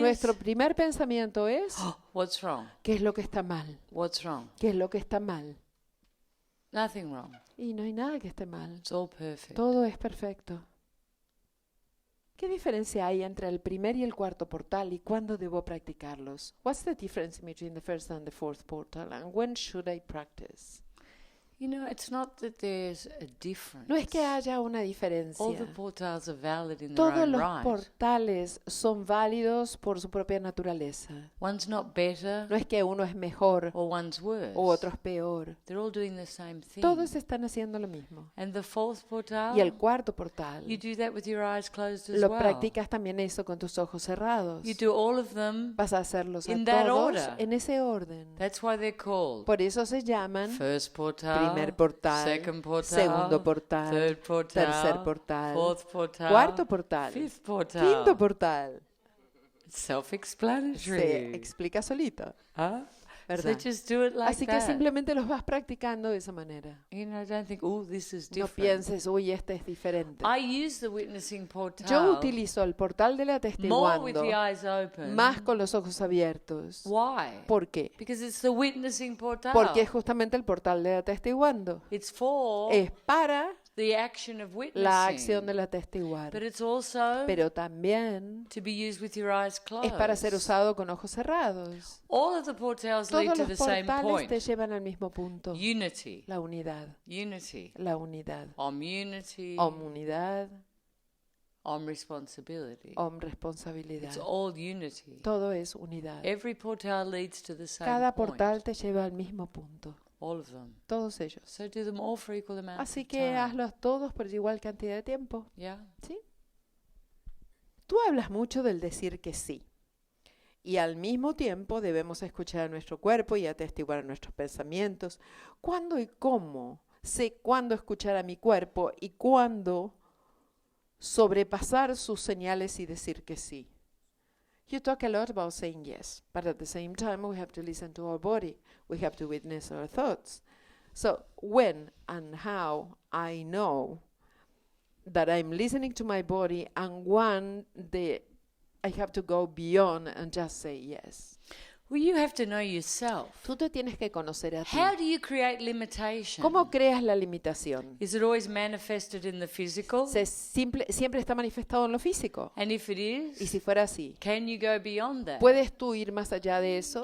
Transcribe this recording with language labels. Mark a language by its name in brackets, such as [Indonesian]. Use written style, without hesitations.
[Spanish] nuestro primer pensamiento es, [English] "Oh, what's wrong? [Spanish] ¿qué es lo que está mal? [English] What's wrong? [Spanish] ¿Qué es lo que está mal? [English] Nothing wrong. [Spanish] Y no hay nada que esté mal. [English] It's all perfect. [Spanish] Todo es perfecto. ¿Qué diferencia hay entre el primer y el cuarto portal y cuándo debo practicarlos? [English] What's the difference between the first and the fourth portal, and when should I practice? You know, it's not that there's a difference. [Spanish] No es que haya una [English] All the [Spanish] diferencia. [English] portals are valid in their [Spanish] Todos [English] own [Spanish] los [English] right. [Spanish] portales son válidos por su propia naturaleza. [English] One's not better [Spanish] No es que uno es mejor [English] or one's worse. [Spanish] o otro es peor. [English] They're all doing the same thing. [Spanish] Todos están haciendo lo mismo. [English] And the fourth portal, [Spanish] Y el cuarto portal, [English] you do that with your eyes closed as [Spanish] lo [English] well. [Spanish] practicas también eso con tus ojos cerrados. [English] You do all of them. [Spanish] Vas a hacerlos a [English] in that [Spanish] todos [English] order. [Spanish] en ese orden. [English] That's why they're called [Spanish] Por eso se llaman [English] first portal, [Spanish] primer portal, [English] second portal, [Spanish] segundo portal, [English] third portal, [Spanish] tercer portal, [English] fourth portal, [Spanish] cuarto portal, [English] fifth portal. [Spanish] quinto portal. [English] It's self-explanatory. [Spanish] Se explica solito, [English] Huh? So [Spanish] ¿verdad? [English] just do it like [Spanish] Así que [English] that. [Spanish] simplemente los vas practicando de esa manera. [English] You know, don't think, oh, this is [Spanish] No [English] different. [Spanish] pienses, uy, este es diferente. [English] I use the witnessing portal [Spanish] Yo utilizo el portal del [English] more with [Spanish] atestiguando [English] the eyes open. [Spanish] más con los ojos abiertos. [English] Why? [Spanish] ¿Por qué? [English] Because it's the witnessing portal. [Spanish] Porque es justamente el portal del atestiguando. [English] It's for [Spanish] Es para [English] the action of witnessing. [Spanish] la acción del atestiguar. [English] But it's also [Spanish] Pero también [English] to be used with your eyes closed. [Spanish] es para ser usado con ojos cerrados. [English] All of the portals lead [Spanish] Todos [English] to the [Spanish] los [English] same [Spanish] portales [English] point. [Spanish] te llevan al mismo punto. [English] Unity. [Spanish] La unidad. [English] Unity. [Spanish] La unidad. [English] Unity. [Spanish] Unidad. [English] Responsibility. [Spanish] Responsabilidad. [English] It's all unity. [Spanish] Todo es unidad. [English] Every portal leads to the same [Spanish] Cada [English] point. [Spanish] portal te lleva al mismo punto. [English] All of them. [Spanish] Todos ellos. [English] So do them all for equal amount [Spanish] Así [English] of [Spanish] que [English] time. [Spanish] hazlos todos por igual cantidad de tiempo. [English] Yeah. [Spanish] ¿Sí? Tú hablas mucho del decir que sí. Y al mismo tiempo debemos escuchar a nuestro cuerpo y atestiguar nuestros pensamientos. ¿Cuándo y cómo? Sé cuándo escuchar a mi cuerpo y cuándo sobrepasar sus señales y decir que sí. [English] You talk a lot about saying yes, but at the same time we have to listen to our body. We have to witness our thoughts. So when and how I know that I'm listening to my body and I have to go beyond and just say yes. Well, you have to know yourself. [Spanish] Tú te tienes que conocer a ti. [English] How do you create limitation? [Spanish] ¿Cómo creas la limitación? [English] Is it always manifested in the physical? [Spanish] Siempre está manifestado en lo físico. [English] And if it is, [Spanish] Y si fuera así, [English] can you go beyond that? [Spanish] ¿puedes tú ir más allá de eso?